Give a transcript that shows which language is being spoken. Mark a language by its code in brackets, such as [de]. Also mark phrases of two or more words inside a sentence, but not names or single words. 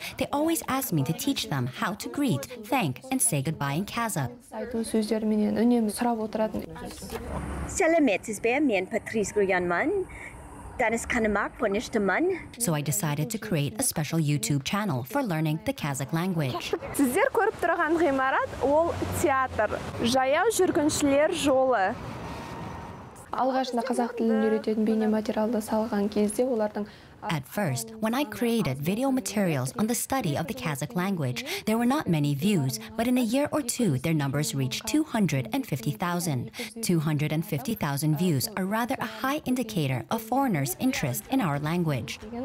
[en] They always asked me to teach them how to greet, thank, and say goodbye in Kazakh. So I decided to create a special YouTube channel for learning the Kazakh language. [kk] Сіздер көріп тұрған ғимарат ол театр, жаяу жүргіншілер жолы. Алғашында қазақ тілін үйрететін бейне материалды салған кезде олардың [en] At first, when I created video materials on the study of the Kazakh language, there were not many views, but in a year or two, their numbers reached 250,000. 250,000 views are rather a high indicator of foreigners' interest in our language.